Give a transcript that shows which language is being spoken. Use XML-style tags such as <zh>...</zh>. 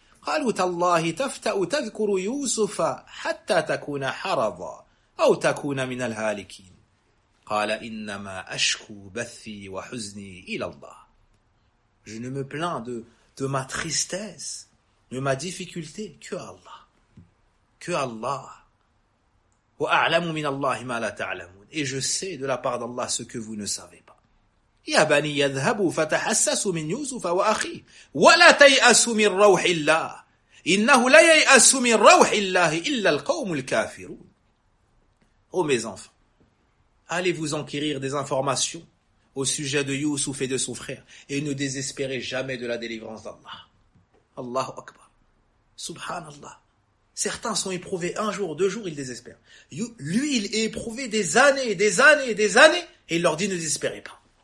<ar>قالوا تالله تفتأ تذكر يوسف حتى تكون حرضا أو تكون من الهالكين. قال إنما أشكو بثي وحزني إلى الله.</ar> <fr>Je ne me plains de ma tristesse, de ma difficulté, que Allah. Que Allah.</fr> <ar>وأعلم من الله ما لا تعلمون.</ar> <fr>Et je sais de la part d'Allah ce que vous ne savez pas.</fr> <ar>يا بني يذهبوا فتحسسوا من يوسف وأخيه ولا تيأسوا من روح الله إنه لا ييأس من روح الله إلا القوم الكافرون.</ar> <fr>Oh mes enfants, allez vous enquérir des informations au sujet de Yusuf et de son frère et ne désespérez jamais de la délivrance d'Allah. Allahu Akbar. Subhanallah. Certains sont éprouvés un jour, deux jours, ils désespèrent. Lui, il est éprouvé des années, des années, des années et il leur dit ne désespérez pas.</fr>